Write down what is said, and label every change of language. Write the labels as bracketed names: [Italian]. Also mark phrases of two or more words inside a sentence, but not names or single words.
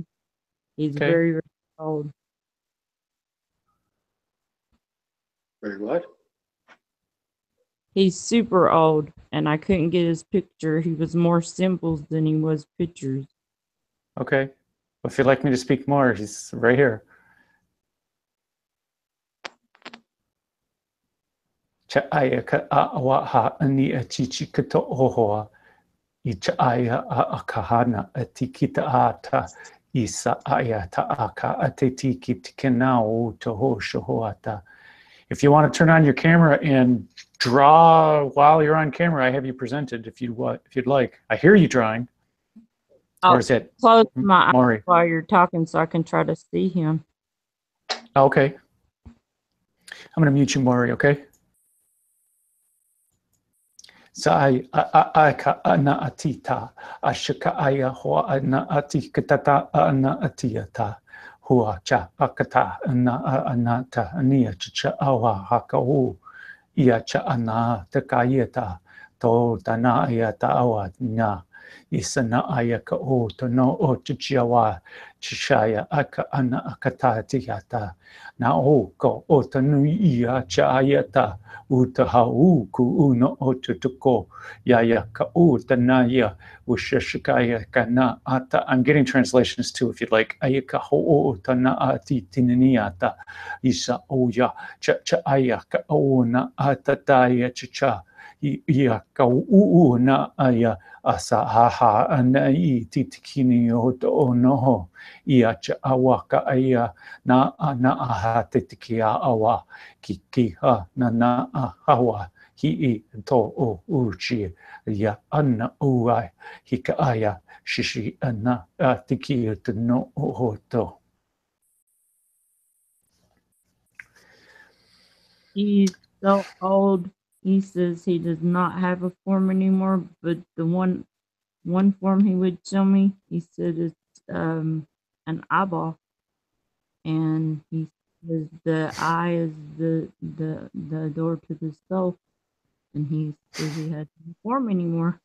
[English] He's very, very old. Very what? He's super old, and I couldn't get his picture. He was more symbols than he was pictures. Okay. Well, if you'd like me to speak more, he's right here. Cha'aya ka a'awaha ani achichi kato ohoa. I cha'aya a'akahana atikita ata. Isa aya ta'aka atetiki tikenau toho shohoata. If you want to turn on your camera and draw while you're on camera, I have you presented if you'd like. I hear you drawing. Or is it close my Maury? eyes while you're talking so I can try to see him. Okay. I'm going to mute you, Maury, okay? Sai ka ana atita ashika aya ho ana atikata ana atiata hua cha akata ana anata ania cha awa hakau ia cha ana takayeta to tana ia ta awa na Isana ayaka o to no o chichiawa chishaya aka ana akata tiata na o ko o tanu ia chayata utaha ku uno o tutuko yaya ka o tanaya ushashikaya kana ata. I'm getting translations too if you'd like. Ayaka ho o tana ati tininiata isa oya cha cha ayaka o na atataya chicha ia ka u na aya asa haha ana I titikini o to noho ia cha awaka aya na ana aha titikia awa ki ha na hawa hi to o uchi ya ana uai hika aya shishi ana tiki to no hoto. He's so old. He says he does not have a form anymore, but the one form he would show me, he said it's an eyeball, and he says the eye is the door to the soul, and he says he has no form anymore.